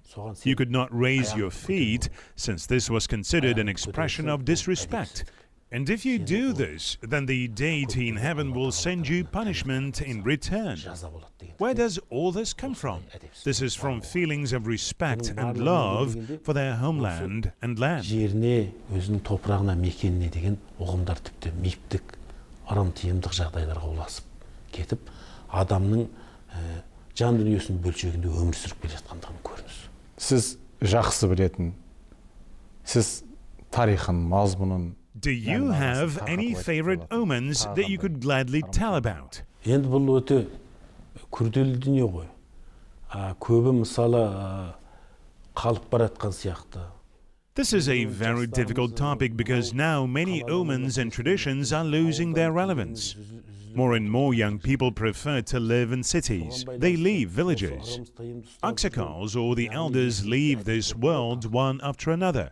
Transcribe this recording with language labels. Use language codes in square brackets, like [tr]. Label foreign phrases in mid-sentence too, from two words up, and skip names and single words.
[en] You could not raise your feet, since this was considered an expression of disrespect. And if you do this, then the deity in heaven will send you punishment in return. Where does all this come from? This is from feelings of respect and love for their homeland and land. [kk] Siz жақсы білетін, сіз тарихын, мазмұнын. [en] Do you have any favorite omens that you could gladly tell about? [kk] Енді бұл өте күрделі дүние ғой. Көбі мысалы қалып баратқан сияқты. [en] This is a very difficult topic because now many omens and traditions are losing their relevance. More and more young people prefer to live in cities. They leave villages. Aksakals or the elders leave this world one after another.